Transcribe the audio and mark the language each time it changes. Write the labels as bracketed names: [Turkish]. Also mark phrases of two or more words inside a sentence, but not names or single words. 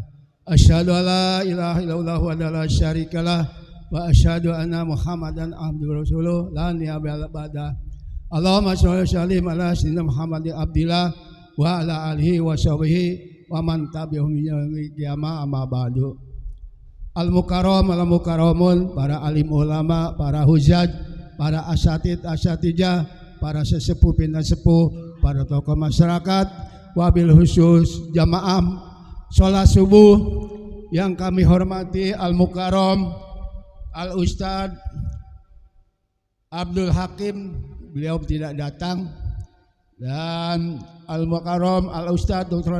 [Arabic] أشهد أن لا إله إلا الله ولا شريك له وأشهد أن محمدا عبده ورسوله لا نبي بعده. اللهم صل على سيدنا محمد عبد الله وعلى آله وصحبه ومن تبعهم إلى القيامة أما بعد. المكرم المكرمون, [Indonesian] para alim ulama, para hujjaj, para asatidjah, para sesepuh pindah sepuh, para tokoh masyarakat, [Arabic] وبالخصوص [Indonesian] jamaah sholat subuh yang kami hormati [Arabic] المكرم الأستاذ عبد الحكيم, [Indonesian] beliau tidak datang, dan [Arabic] المكرم الأستاذ د.